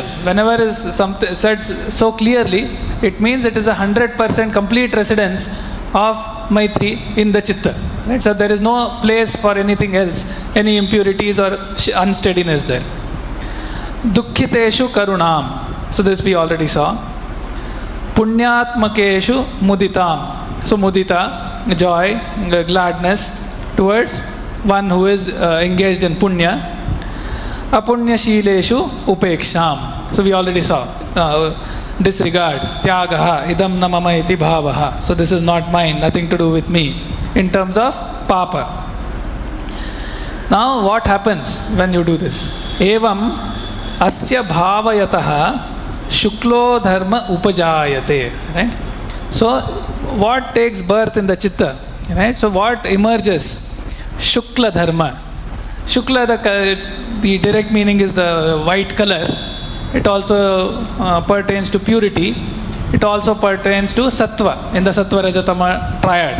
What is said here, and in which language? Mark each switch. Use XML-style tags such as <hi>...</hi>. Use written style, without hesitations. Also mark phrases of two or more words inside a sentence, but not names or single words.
<en>Whenever is something said so clearly, it means it is 100% complete residence of Maitri in the Chitta. Right? So there is no place for anything else, any impurities or unsteadiness there.</en> <sa>दुःखितेषु करुणाम्.</sa> <en>So this we already saw.</en> <sa>पुण्यात्मकेषु मुदितम्.</sa> <en>So mudita, joy, gladness towards one who is engaged in punya.</en> <sa>अपुण्यशीलेषु उपेक्षाम्.</sa> <en>So we already saw disregard,</en> <sa>त्यागः, इदं न मम इति भावः.</sa> <en>So this is not mine, nothing to do with me, in terms of papa. Now what happens when you do this?</en> <sa>एवम् अस्य भावयतः शुक्लो धर्म उपजायते.</sa> <en>Right? So what takes birth in the chitta? Right? So what emerges?</en> <sa>शुक्ल धर्म.</sa> <en>Shukla, the direct meaning is the white color. It also pertains to purity. It also pertains to sattva, in the</en> <sa>सत्त्व रजतम</sa> <en>triad.</en>